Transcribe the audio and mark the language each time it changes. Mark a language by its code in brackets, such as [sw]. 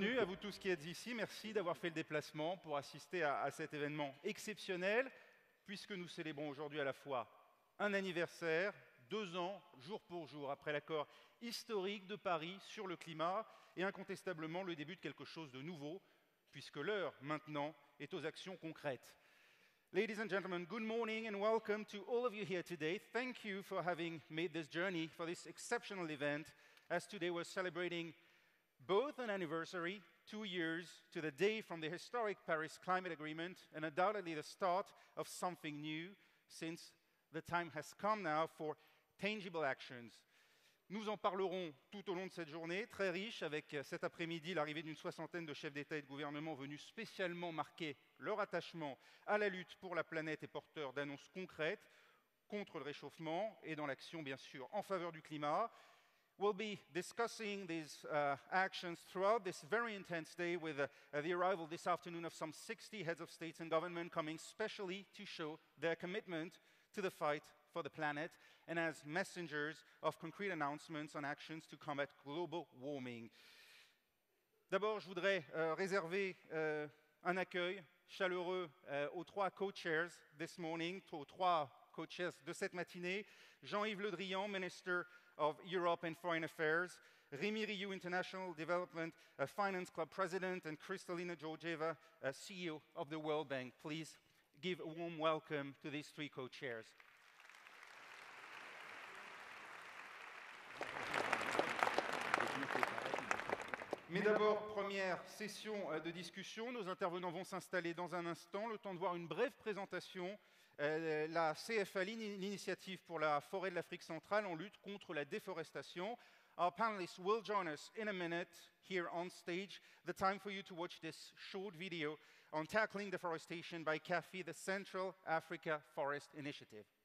[fr] Bienvenue à vous tous qui êtes ici. Merci d'avoir fait le déplacement pour assister à cet événement exceptionnel, puisque nous célébrons aujourd'hui à la fois un anniversaire, 2 ans, jour pour jour, après l'accord historique de Paris sur le climat, et incontestablement le début de quelque chose de nouveau, puisque l'heure maintenant est aux actions concrètes. [en] Ladies and gentlemen, good morning and welcome to all of you here today. Thank you for having made this journey for this exceptional event, as today we're celebrating both an anniversary, 2 years to the day from the historic Paris Climate Agreement, and undoubtedly the start of something new, since the time has come now for tangible actions. [fr] Nous en parlerons tout au long de cette journée, très riche, avec cet après-midi l'arrivée d'une 60aine de chefs d'État et de gouvernement venus spécialement marquer leur attachement à la lutte pour la planète et porteurs d'annonces concrètes contre le réchauffement et dans l'action, bien sûr, en faveur du climat. [en] We'll be discussing these actions throughout this very intense day with the arrival this afternoon of some 60 heads of states and government coming specially to show their commitment to the fight for the planet and as messengers of concrete announcements on actions to combat global warming. [fr] D'abord, je voudrais réserver un accueil chaleureux aux 3 co-chairs [en] this morning, [fr] aux 3 co-chairs de cette matinée. [en] Jean-Yves Le Drian, Minister of Europe and Foreign Affairs, Rémi Rioux, International Development Finance Club President, and Kristalina Georgieva, CEO of the World Bank. Please give a warm welcome to these 3 co-chairs. [fr] Mais d'abord, première session de discussion. Nos intervenants vont s'installer dans un instant. Le temps de voir une brève présentation. La CFA, l'initiative pour la forêt de l'Afrique centrale en lutte contre la déforestation. [en] Our panelists will join us in a minute here on stage. The time for you to watch this short video on tackling deforestation by CAFI, the Central Africa Forest Initiative.